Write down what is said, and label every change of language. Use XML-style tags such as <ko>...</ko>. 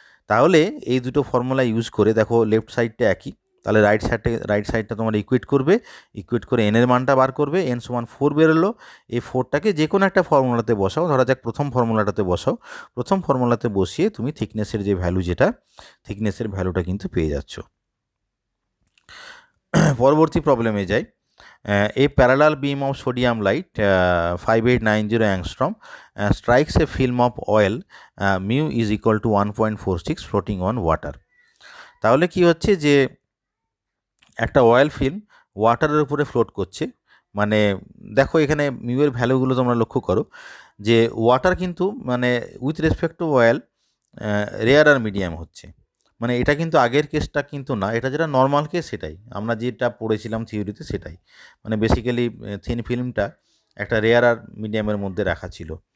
<bn>তাহলে এই দুটো ফর্মুলা ইউজ করে দেখো লেফট সাইডটা একই, তাহলে রাইট সাইডটা তোমরা ইকুয়েট করে এনের মানটা বার করবে, n=4 বেরোলো। এই 4টাকে যে কোনো একটা ফর্মুলাতে বসাও, ধরা যাক প্রথম ফর্মুলাটাতে বসাও, প্রথম ফর্মুলাতে বসিয়ে তুমি থিকনেসের যে ভ্যালু, যেটা থিকনেসের ভ্যালুটা কিন্তু পেয়ে যাচ্ছ। পরবর্তী প্রবলেমে যাই।</bn> <en>A parallel beam of sodium light 5890 angstrom strikes a film of oil mu = 1.46 floating on water.</en> <bn>তাহলে কি হচ্ছে যে একটা অয়েল ফিল্ম ওয়াটারের উপরে ফ্লোট করছে, মানে দেখো এখানে মিউ এর ভ্যালুগুলো তোমরা লক্ষ্য করো যে ওয়াটার কিন্তু মানে with respect to oil রেয়ারার medium হচ্ছে, মানে এটা কিন্তু আগের কেসটা কিন্তু না, এটা যেটা নর্মাল কেস সেটাই আমরা যেটা পড়েছিলাম থিওরিতে সেটাই, মানে বেসিক্যালি থিন ফিল্মটা একটা রেয়ারার মিডিয়ামের মধ্যে রাখা ছিল।</bn>